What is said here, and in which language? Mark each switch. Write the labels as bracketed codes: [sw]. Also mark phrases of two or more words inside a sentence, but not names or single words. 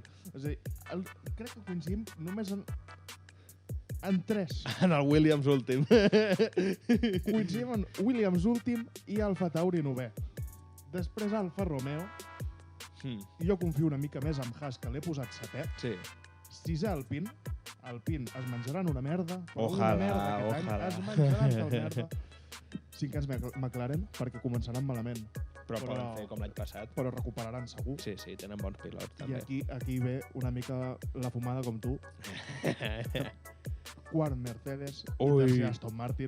[ca] És a dir, crec que coincidim només en 3. En el Williams últim. Coincidim en Williams últim i Alfa Tauri 9è. Després Alfa Romeo. Jo confio una mica més en Haas, que l'he posat 7è. Sí. 6è Alpine. Alpine es menjaran una merda. Ojalà. Es menjaran una merda. 5 McLaren, perquè començaran malament. Però poden fer com l'any passat. Però recuperaran segur. Sí, tenen bons pilots, també. I aquí ve una mica la fumada com tu. Quart Mercedes, i tercer Aston Martin.